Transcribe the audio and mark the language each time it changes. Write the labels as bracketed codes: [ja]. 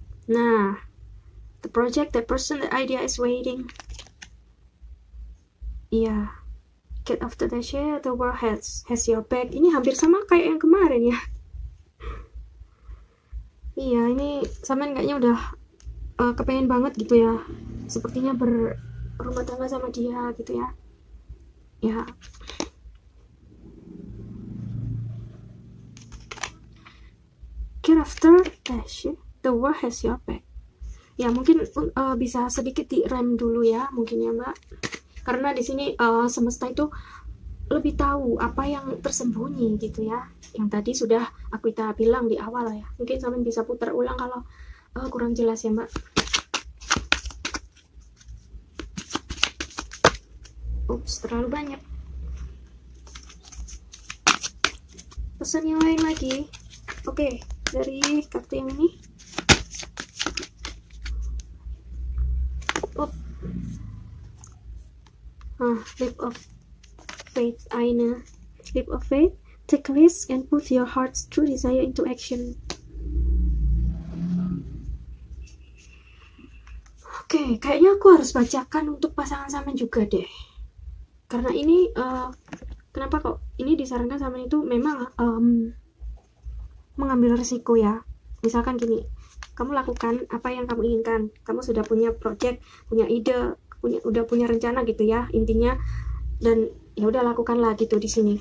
[en] Nah, the project, the person, the idea is waiting. Iya, get off the chair, the world has your back. [id] Ini hampir sama kayak yang kemarin ya. Iya, ini sampean kayaknya udah kepengen banget gitu ya, sepertinya berumah tangga sama dia gitu ya. [en] Ya, get after dash, the world has your back. [id] Ya mungkin bisa sedikit direm dulu ya, mungkin ya Mbak, karena di sini semesta itu lebih tahu apa yang tersembunyi gitu ya, yang tadi sudah aku bilang di awal ya. Mungkin sampean bisa putar ulang kalau kurang jelas ya Mbak. Ups, terlalu banyak. Pesan yang lain lagi. Oke, dari kartu yang ini. [en] Leap of faith, Aina. Leap of faith, take risk and put your heart's true desire into action. [id] Oke, kayaknya aku harus bacakan untuk pasangan sampean juga deh. Karena ini kenapa kok ini disarankan sama itu memang mengambil resiko ya. Misalkan gini, kamu lakukan apa yang kamu inginkan, kamu sudah punya project, punya ide, udah punya rencana gitu ya intinya, dan ya udah lakukanlah gitu di sini.